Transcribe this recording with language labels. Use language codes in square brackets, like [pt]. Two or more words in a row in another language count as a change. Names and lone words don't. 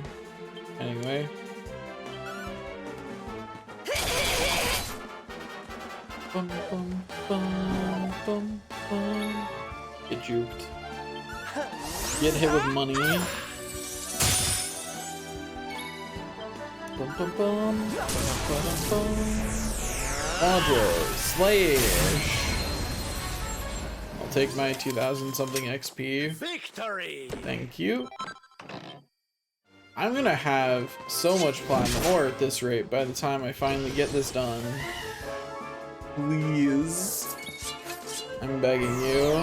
[en] Anyway. Bum, bum, bum, bum, bum. Get juked. Get hit with money. Bum, bum, bum. Bum, bum, bum. Quadro. Slayish. I'll take my 2000 something XP. Victory! Thank you. I'm gonna have so much platinum ore at this rate by the time I finally get this done. Please. I'm begging you.